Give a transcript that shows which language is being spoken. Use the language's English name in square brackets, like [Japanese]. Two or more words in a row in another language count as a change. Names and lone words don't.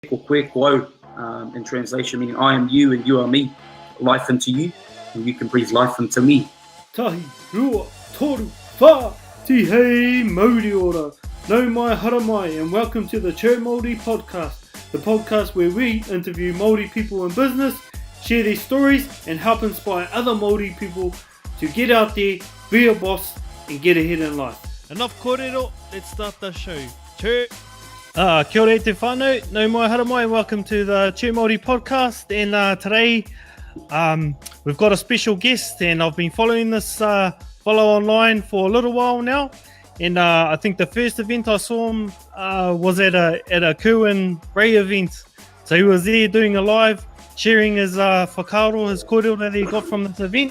[Māori] ko koe ko au, [English] in translation, meaning I am you and you are me, life into you, and you can breathe life into me. [Māori] Tahi, rua, toru, wha, ti hei Maori ora. No mai haramai, [English] and welcome to the Chur Māori podcast, the podcast where we interview Māori people in business, share their stories, and help inspire other Māori people to get out there, be a boss, and get ahead in life. Enough korero, let's start the show. Chur. [Māori] Kia ora te whanau, no mai haramai, [English] and welcome to the Chur Māori podcast. And today, we've got a special guest, and I've been following this fellow online for a little while now. And I think the first event I saw him was at a Kerwin Ray event. So he was there doing a live, sharing his whakaaro, his korero that he got from this event.